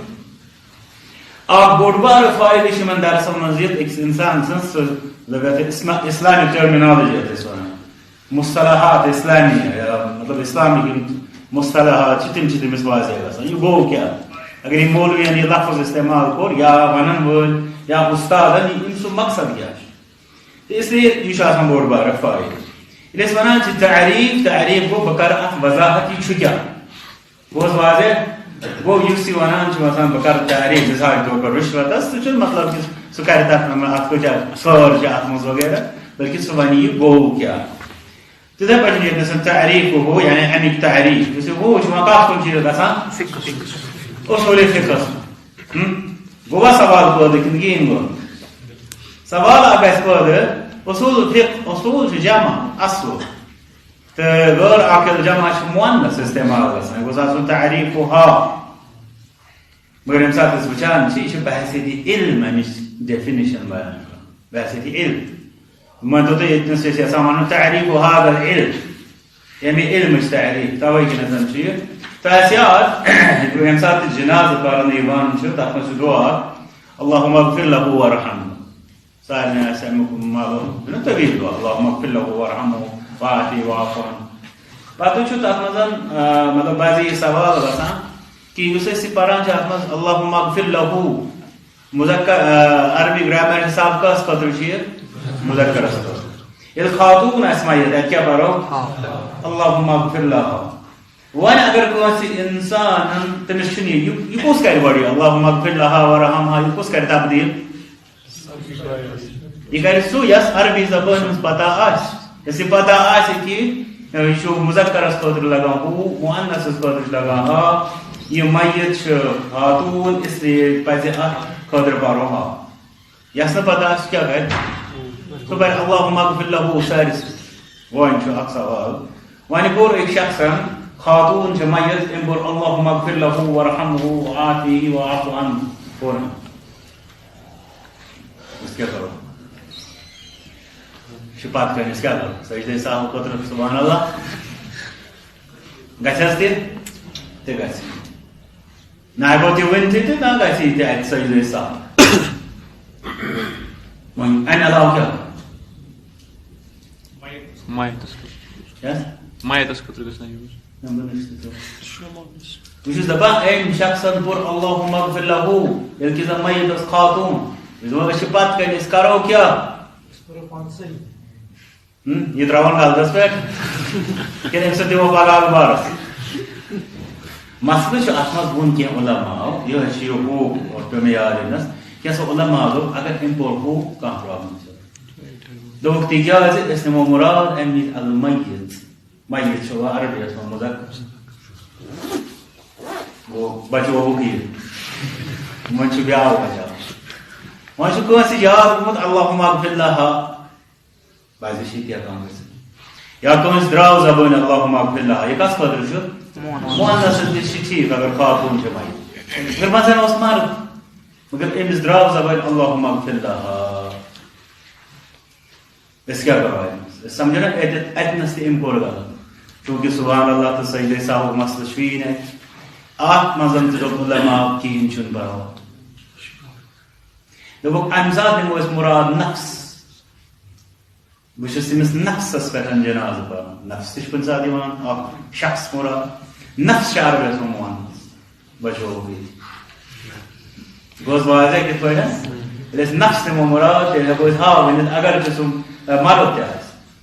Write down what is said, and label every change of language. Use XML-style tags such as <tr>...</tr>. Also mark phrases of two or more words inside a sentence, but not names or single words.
<ks>اکھ بوٚڑ بارٕ فٲیدٕ چھُ یِمن درسن منٛز یہِ أکِس انسان سٕنٛز سُہ</ks> <en>Islamic terminology</en> <ks>یتھ أسۍ ونان</ks> <ar>مصطلحات اسلامیہ</ar> <ks>مطلب اسلامک مصطلحات تم تمس واضح گژھان یہ گوٚو کیٛاہ اگر یہ مولوین یہ لفظ استعمال کوٚر یا ونن وٲلۍ یا استادن یِم سُہ مقصد کیٛاہ چھُ تہٕ</ks> <ur>اس لیے</ur> <ks>یہ چھُ آسان بوٚڑ بارٕ فٲیدٕ ییٚلہِ أسۍ ونان چھِ تعریف گوٚو بہٕ کرٕ اتھ وضاحت یہِ چھُ کیٛاہ گوٚو حظ واضح گوٚو یُس یہِ ونان چھُ آسان بہٕ کرٕ تعریف</ks> <ur>مثال کے طور پر</ur> <ks>رشوتس سُہ چھُنہٕ مطلب کہِ سُہ کرِ تتھ اتھ کۭژاہ سٲر چھِ اتھ منٛز وغیرہ بلکہ سُہ ونہِ یہِ گوٚو کیٛاہ تتھے پٲٹھۍ ییٚتہِ تعریف ہو یعنی امیُک تعریف یُس یہِ ہو چھُ وۄنۍ کتھ کُن چھُ یہِ گژھان اصول فقہس گوٚوا سوال پٲدٕ کِنہٕ کِہیٖنۍ گوٚو سوال اکھ گژھِ پٲدٕ اصول فقہ اصول چھُ جمع اصل تہٕ غٲر عاقل جمع چھُ مؤنث استعمال گژھان یہِ گوٚژھ آسُن تعریف ہا مگر ییٚمہِ ساتہٕ أسۍ وٕچھان چھِ یہِ چھِ بحثیتی علم امِچ ڈیفِنیشن بیان کران بحثیتی علم مٲنتو تُہۍ ییٚتنس أسۍ یژھان ونُن</ks> <ar>تعریف هذا العلم</ar> <ks>ییٚمہِ علمٕچ تعریف توے کِنتھ چھُ یہِ تۄہہِ آسہِ یاد ییٚمہِ ساتہٕ تہِ جنازٕ پرنہٕ یِوان چھُ تتھ منٛز چھُ دعا</ks> <ar>اللهم اغفر له وارحمه</ar> <ks>سارنٕے آسہِ امیُک معلوم چھُنہ طویل دعا</ks> <ar>اللهم اغفر له وارحمه وعافه واعف عنه</ar> <ks>پتہٕ چھُ تتھ منٛز مطلب بعضی سوال گژھان کہ یُس أسۍ یہِ پران چھِ اتھ منٛز</ks> <ar>اللهم اغفر له</ar> <ks>مذکر عربی گرامر حساب کس خٲطرٕ چھُ یہِ مذکرس ییٚلہِ خاتوٗن آسہِ مَیت اَتہِ کیٛاہ پرو</ks> <ar>اللهم اغفر لها</ar> <ks>وۄنۍ اگر کٲنٛسہِ انسانن تٔمِس چھُنہٕ یہِ کُس کرِ گۄڈٕ</ks> <ar>اللهم اغفر لها وارحمها</ar> <ks>یہِ کُس کرِ تبدیل یہِ کرِ سُہ یس عربی زبٲنۍ ہٕنٛز پتہ آسہِ یس یہِ پتہ آسہِ کہ یہِ چھُ مذکرس خٲطرٕ لگان ہُہ مؤنثس خٲطرٕ چھُ لگان ہا یہِ مَیت چھِ خاتوٗن</ks> <ur>اس لیے</ur> <ks>پزِ اتھ خٲطرٕ پرو ہا یس نہٕ پتہ آسہِ کیٛاہ کرِ سُہ پرِ</ks> <ar>اللهم اغفر له</ar> <ks>سارس وۄنۍ چھُ اکھ سوال وۄنۍ کوٚر أکۍ شخصن خاتوٗن چھِ مَیت أمۍ کوٚر</ks> <ar>اللهم اغفر له وارحمه وعافه واعف عنه</ar> <ks>کوٚر أسۍ کیٛاہ کرو چھِ پتہٕ کٔرِتھ أسۍ کیٛاہ کرو سجدے سہو خٲطرٕ</ks> <ar>سبحان اللہ</ar> <ks>گژھِ حظ تہِ گژھِ نہ ہٮ۪کو تہِ ؤنتھٕے تہٕ نہ گژھِ یہِ تہِ اَتہِ سجدے سہو وۄنۍ امہِ علاوٕ کیٛاہ مایتس خٲطرٕ گژھِ نہ یوٗز بہٕ چھُس دپان أمۍ شخصن کوٚر</ks> <ar>اللهم اغفر له</ar> <ks>ییٚلہِ کہِ زن مَیت ٲس خاتوٗن أسۍ چھِ پتہٕ کٔنۍ أسۍ کرو کیٛاہ یہِ تراوان غلطس پٮ۪ٹھ کِنہٕ أمۍ سۭتۍ دِمو بلال بارس مسلہٕ چھُ اتھ منٛز ووٚن کینٛہہ علماو یِہوے چھُ یہِ ہُہ پیوٚو مےٚ یاد أمِس کینٛژھو علماو دوٚپ اگر أمۍ پوٚر ہُہ کانٛہہ پرابلم چھِ دوٚپُکھ تِکیٛازِ أسۍ نِمو مُراد امہِ نِش المَیت مَیت چھُ عربیس منٛز مذکر گوٚو بچووُکھ یہِ وۄنۍ چھُ بیٛاکھ بچاوُن وۄنۍ چھُ کٲنٛسہِ یاد گوٚمُت</ks> <ar>اللهم اغفر لها</ar> <ks>بعضی چھِ یہِ ہٮ۪کان گٔژھِتھ یا کٲنٛسہِ درٛاو زبٲنۍ</ks> <ar>اللهم اغفر لها</ar> <ks>یہِ کس خٲطرٕ چھُ مؤنث تہِ چھِ ٹھیٖک اگر خاتوٗن چھِ مَیت اگر مثلاً اوس مرد مگر أمِس درٛاو زبٲنۍ</ks> <ar>اللهم اغفر لها</ar> <ks>أسۍ کیٛاہ کرو أمِس أسۍ سمجھو نا اَتنس تہِ أمۍ کوٚر غلط چوٗنٛکہِ</ks> <ar>سبحان اللہ</ar> <ks>تہٕ سجدے سہوُک مسلہٕ چھُیی نہٕ اتھ منٛز تہِ دوٚپ علماو کِہیٖنۍ چھُنہٕ پرواے دوٚپُکھ امہِ ساتہٕ نِمو أسۍ مُراد نفس بہٕ چھُس أمِس نفسس پٮ۪ٹھ جنازٕ پران نفس تہِ چھُ کُنہِ ساتہٕ یِوان اکھ شخص مُراد نفس چھِ عربیس منٛز مونس بچووُکھ ییٚتہِ گوٚو واضح کِتھ پٲٹھۍ ییٚلہِ نفس نِمو مراد تیٚلہِ ہٮ۪کو أسۍ ہاو ؤنِتھ اگر تہِ سُہ مرد تہِ آسہِ.</ks>